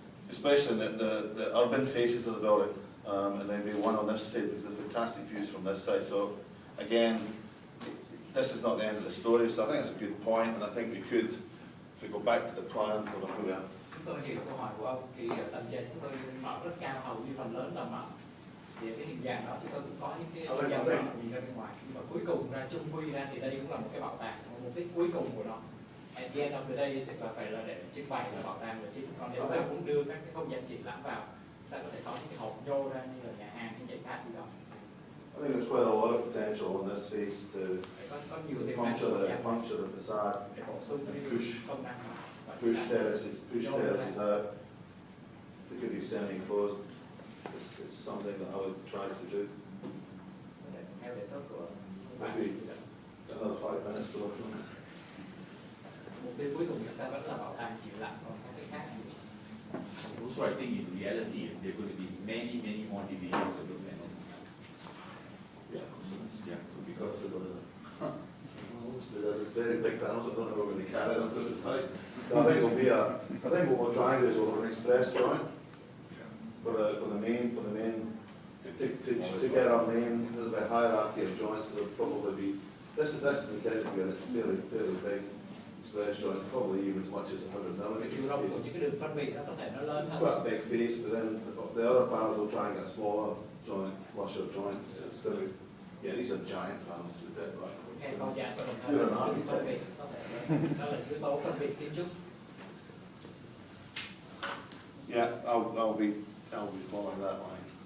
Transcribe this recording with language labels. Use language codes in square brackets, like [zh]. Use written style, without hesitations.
[en] especially the urban faces of the building, and then maybe one on this side, because the fantastic views from this side. So again, this is not the end of the story, so I think that's a good point, and I think we could, if we go back to the plan, hold on, here we are. [vi] Chúng tôi hiểu câu hỏi của ông, thì tầng trệt chúng tôi mở rất cao, hầu như phần lớn là mở. Thì cái hình dạng đó chúng tôi cũng có những cái hình dạng mở nhìn ra bên ngoài. Nhưng mà cuối cùng ra chung quy ra thì đây cũng là một cái bảo tàng, mục đích cuối cùng của nó. [en] At the end of the day [vi] tức là phải là để trưng bày là bảo tàng là chính. Còn nếu ta muốn đưa các cái không gian triển lãm vào, ta có thể có những cái hộp nhô ra như là nhà hàng hay giải khát gì đó. [en] I think there's quite a lot of potential in this space to [vi] Có nhiều tiềm năng [en] puncture the facade, [vi] để bổ sung cái công năng đó. [en] push terraces out. They could be semi-enclosed. It's something that I would try to do. [vi] Theo đề xuất của bạn. [en] Maybe another 5 minutes to look at. [vi] Mục tiêu cuối cùng chúng ta vẫn là bảo tàng triển lãm, còn có cái khác gì? [en] Also, I think in reality, there are going to be many, many more divisions of the panels. Yeah. Yeah, Because there's very big panels, I don't know if we're going to carry them to the site. I think what we'll try and do is we'll have an express joint for the main, to get our main, there's a hierarchy of joints, so there'll probably be, this is intended to be a fairly big express joint, probably even as much as 100 millimeters. [vi] Chiều rộng của những cái đường phân biệt nó có thể nó lớn [en] It's [vi] hơn. [en] quite a big face, but then the other panels will try and get a smaller joint, flusher joints. It's going to, yeah, these are giant panels to the dead right. [vi] Nghe con dạng và đồng thời nó là phân biệt, có thể nó là yếu tố phân biệt kiến trúc. [en] Yeah, I'll be following that line.